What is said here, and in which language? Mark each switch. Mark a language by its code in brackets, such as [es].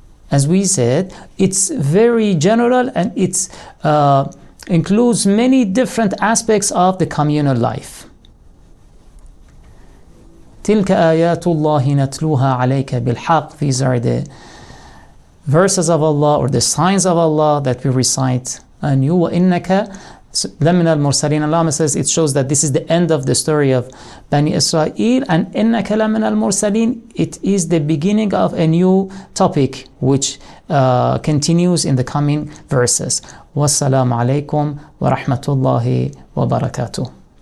[en] As we said, it's very general, and it includes many different aspects of the communal life. [ar] تِلْكَ آيَاتُ اللَّهِ نَتْلُوهَا عَلَيْكَ بِالْحَقِّ. [en] These are the verses of Allah, or the signs of Allah, that we recite. And you [ar] وَإِنَّكَ لَمِنَ الْمُرْسَلِينَ. [en] Allah says, it shows that this is the end of the story of Bani Israel, and [ar] إِنَّكَ لَمِنَ الْمُرْسَلِينَ, [en] it is the beginning of a new topic which continues in the coming verses. [ar] وَالسَّلَامُ عَلَيْكُمْ وَرَحْمَةُ اللَّهِ وَبَرَكَاتُهُ.